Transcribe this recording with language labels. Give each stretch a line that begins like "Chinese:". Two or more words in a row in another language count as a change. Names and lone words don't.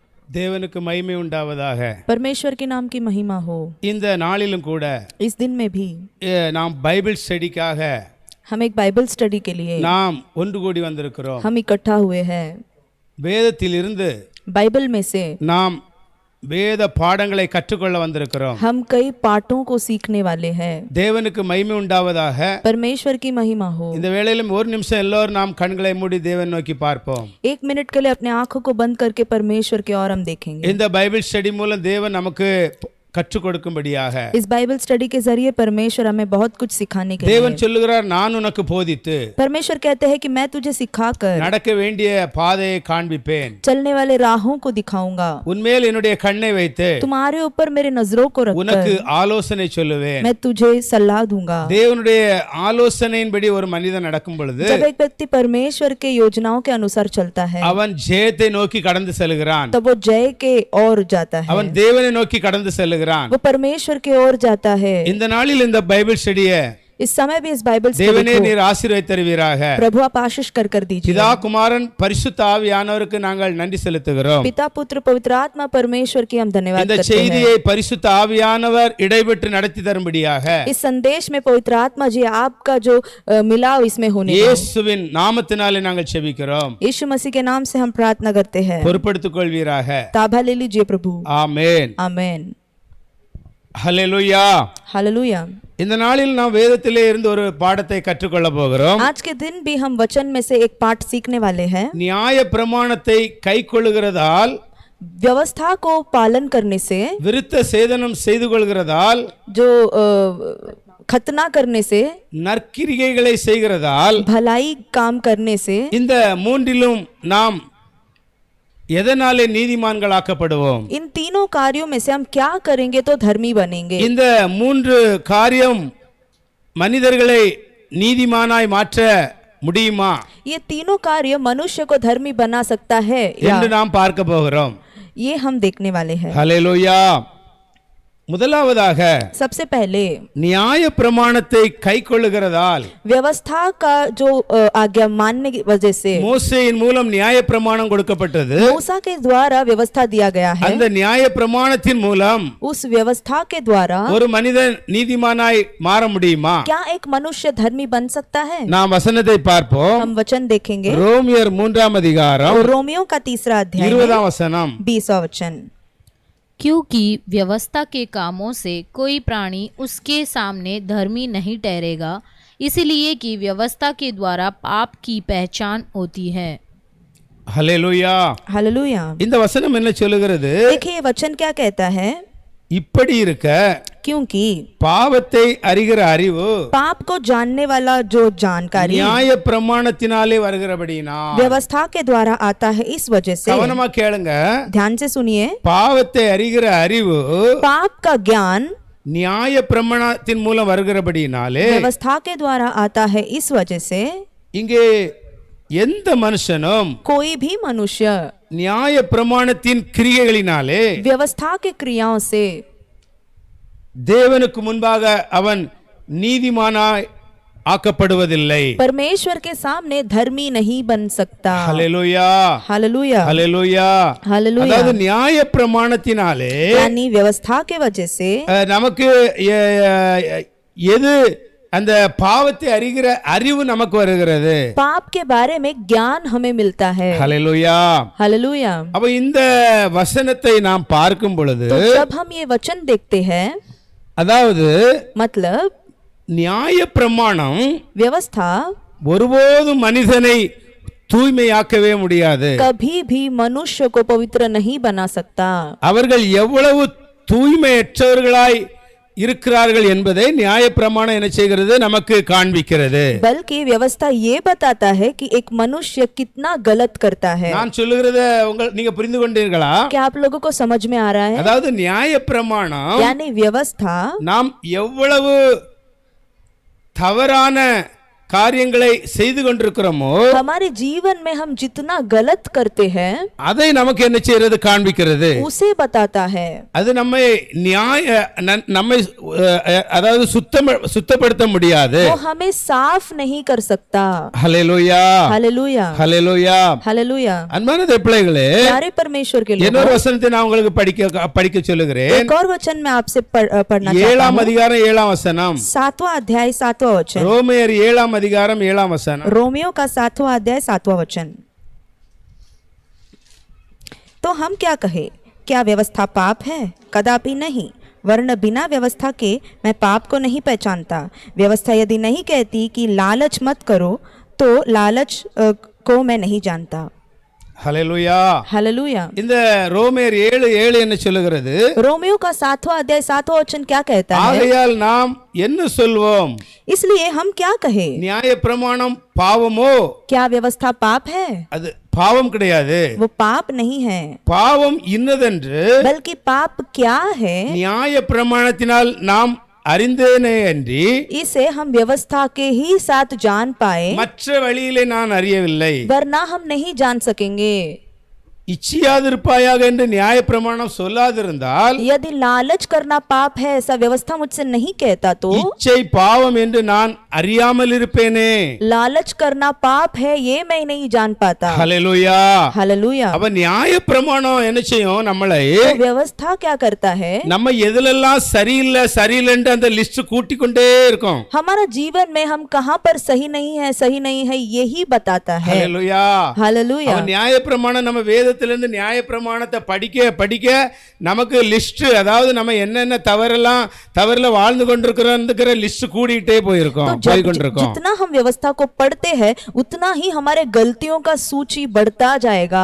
Tamil: தேவனுக்கு மகிமை உண்டாவதாக.
Hindi: परमेश्वर के नाम की महिमा हो।
Tamil: இந்த நாளிலும் கூட
Hindi: इस दिन में भी
Tamil: நாம் பைபிள் ஸ்டடிக்காக
Hindi: हम एक बाइबल स्टडी के लिए
Tamil: நாம் ஒன்று கூடி வந்திருக்கிறோம்.
Hindi: हम इकट्ठा हुए हैं।
Tamil: வேதத்திலிருந்து
Hindi: बाइबल में से
Tamil: நாம் வேத பாடங்களை கற்றுக்கொள்ள வந்திருக்கிறோம்.
Hindi: हम कई पाठों को सीखने वाले हैं।
Tamil: தேவனுக்கு மகிமை உண்டாவதாக.
Hindi: परमेश्वर की महिमा हो।
Tamil: இந்த வேளையிலும் ஒரு நிமிஷம் எல்லோரும் நாம் கண்களை மூடி தேவன் நோக்கி பார்ப்போம்.
Hindi: एक मिनट के लिए अपने आंखों को बंद करके परमेश्वर की ओर हम देखेंगे।
Tamil: இந்த பைபிள் ஸ்டடி மூலம் தேவன் நமக்கு கற்றுக் கொடுக்கும்படியாக
Hindi: इस बाइबल स्टडी के जरिए परमेश्वर हमें बहुत कुछ सिखाने के
Tamil: தேவன்
Hindi: लिए
Tamil: சொல்லுகிறார், நான் உனக்கு போதித்து
Hindi: परमेश्वर कहते हैं कि मैं तुझे सिखाकर
Tamil: நடக்க வேண்டிய பாதையை காண்பிப்பேன்,
Hindi: चलने वाले राहों को दिखाऊंगा,
Tamil: உன்மேல் என்னுடைய கண்ணை வைத்து
Hindi: तुम्हारे ऊपर मेरे नजरों को
Tamil: உனக்கு
Hindi: रखकर
Tamil: ஆலோசனை சொல்லுவேன்.
Hindi: मैं तुझे सलाह दूंगा।
Tamil: தேவனுடைய ஆலோசனையின்படி ஒரு மனிதன் நடக்கும் பொழுது
Hindi: जब एक व्यक्ति परमेश्वर के योजनाओं के अनुसार चलता है
Tamil: அவன் ஜெயத்தை நோக்கி கடந்து செல்கிறான்.
Hindi: तब वो जय के ओर जाता है,
Tamil: அவன் தேவனை நோக்கி கடந்து செல்கிறான்.
Hindi: वो परमेश्वर की ओर जाता है।
Tamil: இந்த நாளில் இந்த பைபிள் ஸ்டடியை
Hindi: इस समय भी इस बाइबल
Tamil: தேவனே
Hindi: स्टडी
Tamil: நீர் ஆசீர்வதித்து தருவீராக.
Hindi: को प्रभु आप आशीष कर दीजिए।
Tamil: பிதா குமாரன் பரிசுத்த ஆவியானவருக்கு நாங்கள் நன்றி செலுத்துகிறோம்.
Hindi: पिता पुत्र पवित्र आत्मा परमेश्वर की हम धन्यवाद
Tamil: இந்த
Hindi: करते हैं।
Tamil: செய்தியை பரிசுத்த ஆவியானவர் இடைபெற்று நடத்தி தரும்படியாக
Hindi: इस संदेश में पवित्र आत्मा जी आपका जो मिलाव इसमें होने का
Tamil: இயேசுவின் நாமத்தினாலே நாங்கள் செபிக்கிறோம்.
Hindi: यीशु मसीह के नाम से हम प्रार्थना करते हैं।
Tamil: பொறுப்படுத்திக் கொள்வீராக.
Hindi: ताबा ले लीजिए प्रभु।
Tamil: ஆமென்.
Hindi: आमेन।
Tamil: ஹல்லேலூயா.
Hindi: हालेलुया।
Tamil: இந்த நாளில் நாம் வேதத்திலே இருந்து ஒரு பாடத்தை கற்றுக்கொள்ள போகிறோம்.
Hindi: आज के दिन भी हम वचन में से एक पाठ सीखने वाले हैं।
Tamil: நியாய பிரமாணத்தை கைக்கொள்ளுகிறதால்,
Hindi: व्यवस्था को पालन करने से,
Tamil: விருத்த சேதனம் செய்து கொள்கிறதால்,
Hindi: जो खतना करने से,
Tamil: நற்கிரிகைகளை செய்கிறதால்,
Hindi: भलाई काम करने से,
Tamil: இந்த மூன்றிலும் நாம் எதனாலே நீதிமான்கள் ஆக்கப்படுவோம்?
Hindi: इन तीनों कार्यों में से हम क्या करेंगे तो धर्मी बनेंगे?
Tamil: இந்த மூன்று காரியம் மனிதர்களை நீதிமானாய் மாற்ற முடியுமா
Hindi: ये तीनों कार्य मनुष्य को धर्मी बना सकता है
Tamil: என்று
Hindi: या
Tamil: நாம் பார்க்க போகிறோம்.
Hindi: ये हम देखने वाले हैं।
Tamil: ஹல்லேலூயா. முதலாவதாக
Hindi: सबसे पहले
Tamil: நியாய பிரமாணத்தை கைக்கொள்ளுகிறதால்,
Hindi: व्यवस्था का जो आज्ञा मानने की वजह से
Tamil: மோசேயின் மூலம் நியாய பிரமாணம் கொடுக்கப்பட்டது.
Hindi: मूसा के द्वारा व्यवस्था दिया गया है।
Tamil: அந்த நியாய பிரமாணத்தின் மூலம்
Hindi: उस व्यवस्था के द्वारा
Tamil: ஒரு மனிதன் நீதிமானாய் மாற முடியுமா?
Hindi: क्या एक मनुष्य धर्मी बन सकता है?
Tamil: நாம் वசனத்தை பார்ப்போம்.
Hindi: हम वचन देखेंगे।
Tamil: ரோமியர் 3ஆம் அதிகாரம்
Hindi: रोमियो का 3रा अध्याय
Tamil: 20ஆம் வசனம்.
Hindi: 20वां वचन। क्योंकि व्यवस्था के कामों से कोई प्राणी उसके सामने धर्मी नहीं ठहरेगा, इसलिए कि व्यवस्था के द्वारा पाप की पहचान होती है।
Tamil: ஹல்லேலூயா.
Hindi: हालेलुया।
Tamil: இந்த வசனம் என்ன சொல்லுகிறது?
Hindi: देखिए ये वचन क्या कहता है?
Tamil: இப்படி இருக்க
Hindi: क्योंकि
Tamil: பாவத்தை அறிகிற அறிவு
Hindi: पाप को जानने वाला जो जानकारी
Tamil: நியாய பிரமாணத்தினாலே வருகிறபடினா.
Hindi: व्यवस्था के द्वारा आता है, इस वजह से
Tamil: கவனமா கேளுங்க.
Hindi: ध्यान से सुनिए।
Tamil: பாவத்தை அறிகிற அறிவு
Hindi: पाप का ज्ञान
Tamil: நியாய பிரமாணத்தின் மூலம் வருகிறபடினாலே,
Hindi: व्यवस्था के द्वारा आता है, इस वजह से
Tamil: இங்கே எந்த மனுஷனும்
Hindi: कोई भी मनुष्य
Tamil: நியாய பிரமாணத்தின் கிரியைகளினாலே
Hindi: व्यवस्था के क्रियाओं से
Tamil: தேவனுக்கு முன்பாக அவன் நீதிமானாய் ஆக்கப்படுவதில்லை.
Hindi: परमेश्वर के सामने धर्मी नहीं बन सकता।
Tamil: ஹல்லேலூயா.
Hindi: हालेलुया।
Tamil: ஹல்லேலூயா.
Hindi: हालेलुया।
Tamil: அதாவது நியாய பிரமாணத்தினாலே
Hindi: यानी व्यवस्था के वजह से
Tamil: நமக்கு எது அந்த பாவத்தை அறிகிற அறிவு நமக்கு வருகிறது.
Hindi: पाप के बारे में ज्ञान हमें मिलता है।
Tamil: ஹல்லேலூயா.
Hindi: हालेलुया।
Tamil: அப்ப இந்த வசனத்தை நாம் பார்க்கும் பொழுது,
Hindi: तो जब हम ये वचन देखते हैं,
Tamil: அதாவது
Hindi: मतलब
Tamil: நியாய பிரமாணம்
Hindi: व्यवस्था
Tamil: ஒருபோதும் மனிதனை தூய்மையாக்கவே முடியாது.
Hindi: कभी भी मनुष्य को पवित्र नहीं बना सकता।
Tamil: அவர்கள் எவ்வளவு தூய்மையற்றவர்களாய் இருக்கிறார்கள் என்பதை நியாய பிரமாணம் என்ன செய்கிறது? நமக்கு காண்பிக்கிறது.
Hindi: बल्कि व्यवस्था ये बताता है कि एक मनुष्य कितना गलत करता है।
Tamil: நான் சொல்லுகிறத நீங்க புரிந்து கொண்டீர்களா?
Hindi: क्या आप लोगों को समझ में आ रहा है?
Tamil: அதாவது நியாய பிரமாணம்
Hindi: यानी व्यवस्था
Tamil: நாம் எவ்வளவு தவறான காரியங்களை செய்து கொண்டிருக்கிறோமோ
Hindi: हमारे जीवन में हम जितना गलत करते हैं
Tamil: அதை நமக்கு என்ன செய்யறது காண்பிக்கிறது.
Hindi: उसे बताता है.
Tamil: அது நம்மை நம்மை அதாவது சுத்தப்படுத்த முடியாது.
Hindi: वो हमें साफ नहीं कर सकता.
Tamil: ஹல்லேலூயா
Hindi: हालेलूया
Tamil: ஹல்லேலூயா.
Hindi: हालेलूया.
Tamil: அன்பான பிள்ளைகளே,
Hindi: प्यारे परमेश्वर के लोग,
Tamil: இன்னொரு வசனத்தை நான் உங்களுக்கு படிக்க சொல்லுகிறேன்.
Hindi: एक और वचन मैं आपसे पढ़ना चाहता
Tamil: 7ஆம்
Hindi: हूं.
Tamil: அதிகாரம் 7ஆம் வசனம்.
Hindi: 7वां अध्याय 7वां वचन.
Tamil: ரோமையர் 7ஆம் அதிகாரம் 7ஆம் வசனம்.
Hindi: रोमियो का 7वां अध्याय 7वां वचन. तो हम क्या कहें? क्या व्यवस्था पाप है? कदापि नहीं, वरन बिना व्यवस्था के मैं पाप को नहीं पहचानता. व्यवस्था यदि नहीं कहती कि लालच मत करो, तो लालच को मैं नहीं जानता.
Tamil: ஹல்லேலூயா.
Hindi: हालेलूया.
Tamil: இந்த ரோமையர் 7:7 என்ன சொல்லுகிறது?
Hindi: रोमियो का 7वां अध्याय 7वां वचन क्या कहता है?
Tamil: ஆகையால் நாம் என்ன சொல்வோம்?
Hindi: इसलिए हम क्या कहें?
Tamil: நியாய பிரமாணம் பாவமோ?
Hindi: क्या व्यवस्था पाप है?
Tamil: அது பாவம் கிடையாது.
Hindi: वो पाप नहीं है,
Tamil: பாவம் இன்னதென்று
Hindi: बल्कि पाप क्या है
Tamil: நியாய பிரமாணத்தினால் நாம் அறிந்தேனே அன்றி
Hindi: इसे हम व्यवस्था के ही साथ जान पाए,
Tamil: மற்ற வழியிலே நான் அறியவில்லை.
Hindi: वरना हम नहीं जान सकेंगे.
Tamil: இச்சியாதிருப்பாயாக என்று நியாய பிரமாணம் சொல்லாதிருந்தால்
Hindi: यदि लालच करना पाप है ऐसा व्यवस्था मुझसे नहीं कहता तो
Tamil: இச்சை பாவம் என்று நான் அறியாமல் இருப்பேனே.
Hindi: लालच करना पाप है ये मैं नहीं जान पाता.
Tamil: ஹல்லேலூயா.
Hindi: हालेलूया.
Tamil: அப்ப நியாய பிரமாணம் என்ன செய்யும்? நம்மளை
Hindi: तो व्यवस्था क्या करता है?
Tamil: நம்ம எதுலெல்லாம் சரியில்லைன்னு அந்த லிஸ்ட் கூட்டிக் கொண்டே இருக்கும்.
Hindi: हमारा जीवन में हम कहाँ पर सही नहीं है यही बताता है.
Tamil: ஹல்லேலூயா.
Hindi: हालेलूया.
Tamil: அவன் நியாய பிரமாணம் நம்ம வேதத்திலிருந்து நியாய பிரமாணத்தை படிக்க நமக்கு லிஸ்ட், அதாவது நம்ம என்னென்ன தவறுல வாழ்ந்து கொண்டிருக்கிற லிஸ்ட் கூடிட்டே போயிருக்கோம்.
Hindi: जितना हम व्यवस्था को पढ़ते हैं उतना ही हमारे गलतियों का सूची बढ़ता जाएगा.